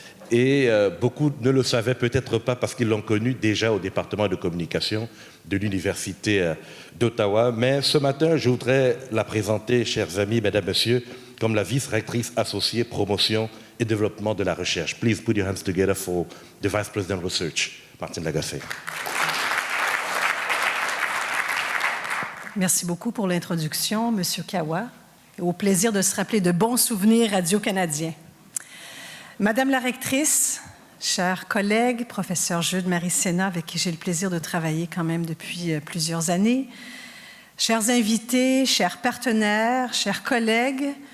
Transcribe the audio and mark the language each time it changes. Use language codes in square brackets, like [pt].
[fr] Et beaucoup ne le savaient peut-être pas parce qu'ils l'ont connue déjà au département de communication de l'Université d'Ottawa. Mais ce matin, je voudrais la présenter, chers amis, mesdames, messieurs, comme la vice-rectrice associée promotion et développement de la recherche. [en] Please put your hands together for the Vice President of Research, Martine Lagacé. [fr] Merci beaucoup pour l'introduction, Monsieur Kawa. Au plaisir de se rappeler de bons souvenirs radio-canadiens. Madame la rectrice, chers collègues, professeur Jude Cénat, avec qui j'ai le plaisir de travailler quand même depuis plusieurs années, chers invités, chers partenaires, chers collègues,